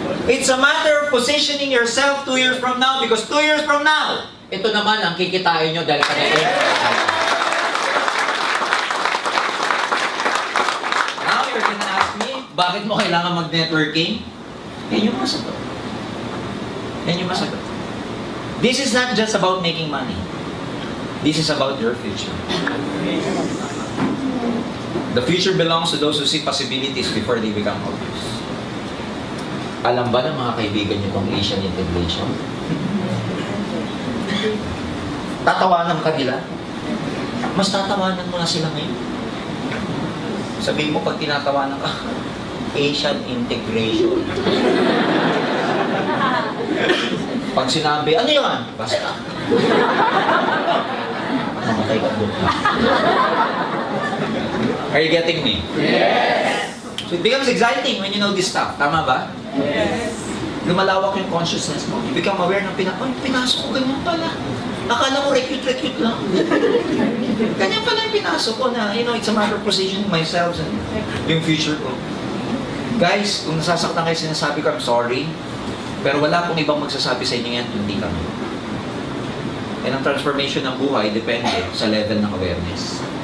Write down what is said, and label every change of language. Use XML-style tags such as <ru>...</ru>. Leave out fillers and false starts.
<en>It's a matter of positioning yourself 2 years from now because 2 years from now,</en> <tl>ito naman ang kikitain nyo dahil kaya</tl> <en>Now, you're gonna ask me,</en> <tl>bakit mo kailangan mag-networking? Yan yung masagot.</tl> <en>Yan yung masagot. This is not just about making money. This is about your future. The future belongs to those who see possibilities before they become obvious.</en> <tl>Alam ba ng mga kaibigan nyo itong Asian integration? Tatawanan ka nila? Mas tatawanan mo na sila ngayon. Sabihin mo pag tinatawanan ka, Asian integration. Pag sinabi, ano yun? Basta. Mamatay ka doon.</tl> <en>Are you getting me? Yes. So it becomes exciting when you know this stuff.</en> <tl>Tama ba?</tl> <en>Yes.</en> <tl>Lumalawak yung consciousness mo.</tl> <en>You become aware</en> <tl>ng pinasok ko, ganyan pala. Akala mo recute lang. Ganyan pala yung pinasok ko na,</tl> <en>you know, it's a matter of positioning myself</en> <tl>and yung future ko. Guys, kung nasasaktan kayo sinasabi ko,</tl> <en>I'm sorry.</en> <tl>Pero wala pong ibang magsasabi sa inyo yan, hindi kami. And ang transformation ng buhay depende sa level ng awareness.</tl>